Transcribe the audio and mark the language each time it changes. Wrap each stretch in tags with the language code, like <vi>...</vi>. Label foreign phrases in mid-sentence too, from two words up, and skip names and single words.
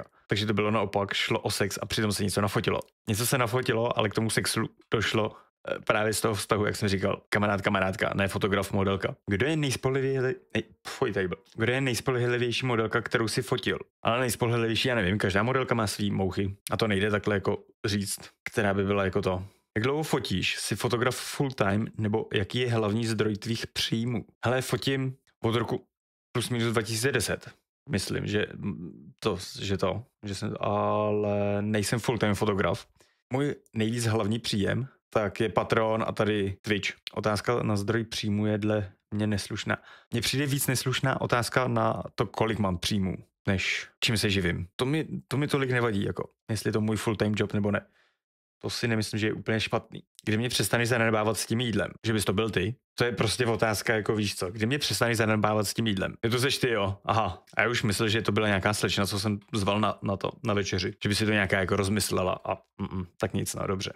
<cs>Takže to bylo naopak, šlo o sex a přitom se něco nafotilo. Něco se nafotilo, ale k tomu sexu došlo právě z toho vztahu, jak jsem říkal, kamarádka, ne fotograf, modelka. Kdo je nejspolehlivější modelka, kterou si fotil? Ale nejspolehlivější, já nevím, každá modelka má svý mouchy a to nejde takhle jako říct, která by byla jako to. Jak dlouho fotíš? Jsi fotograf</cs> <en>full time</en> <cs>nebo jaký je hlavní zdroj tvých příjmů? Hele, fotím od roku plus minus 2010. Myslím, že jsem, ale nejsem full-time fotograf. Můj nejvíc hlavní příjem, tak je Patreon a tady Twitch. Otázka na zdroj příjmu je dle mě neslušná. Mně přijde víc neslušná otázka na to, kolik mám příjmů, než čím se živím. To mi tolik nevadí, jako jestli je to můj</cs> <en>full-time job</en> <cs>nebo ne. To si nemyslím, že je úplně špatný. Kdy mě přestaneš zanedbávat s tím jídlem, že bys to byl ty, to je prostě otázka, jako víš co. Kdy mě přestaneš zanedbávat s tím jídlem. Je to seš ty, jo? Aha. A já už myslel, že to byla nějaká slečna, co jsem zval na večeři. Že by si to nějaká jako rozmyslela a tak nic, no dobře.</cs>